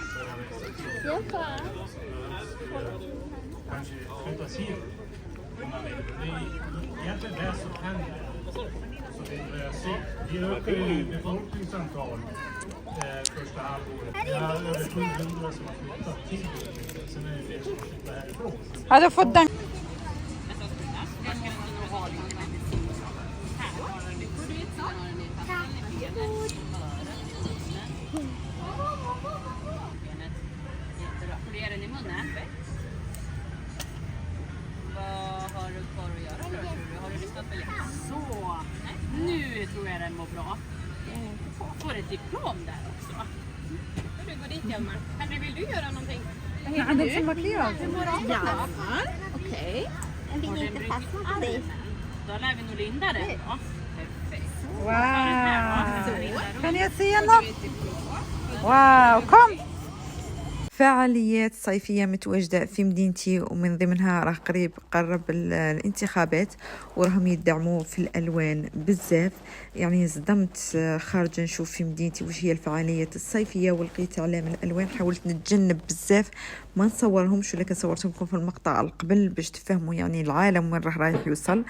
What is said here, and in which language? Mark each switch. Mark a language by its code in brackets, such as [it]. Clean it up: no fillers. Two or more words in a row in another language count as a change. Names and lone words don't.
[sv] Kanske flyttas hit om man vill. Det är egentligen det som händer. Så vi ökar ju befolkningsantal första halvåret. Vi har över 700 som har flyttat till. Sen är det fler som flyttar härifrån. [ar] هذا فضل. [sv] Får du göra den i munnen? Vad har du kvar att göra då, tror du? Har du lyssnat på lite? Så, nu tror jag den mår bra. Får ett diplom där också. Får du gå dit, Hjalmar? Henry, vill du göra någonting? Vad heter du? Hjalmar. Okej. Den vill inte fastna på dig. Då lär vi nog linda den då. Perfekt. Wow. Kan jag se något? [ar] واو كم فعاليات صيفية متواجدة في مدينتي، ومن ضمنها راه قرب الانتخابات وراهم يدعموا في الألوان بزاف. يعني صدمت خارجة نشوف في مدينتي وش هي الفعاليات الصيفية، ولقيت إعلام الألوان حاولت نتجنب بزاف ما نصورهمش، ولكن صورتهم لكم في المقطع القبل باش تفهموا يعني العالم وين رايح يوصل.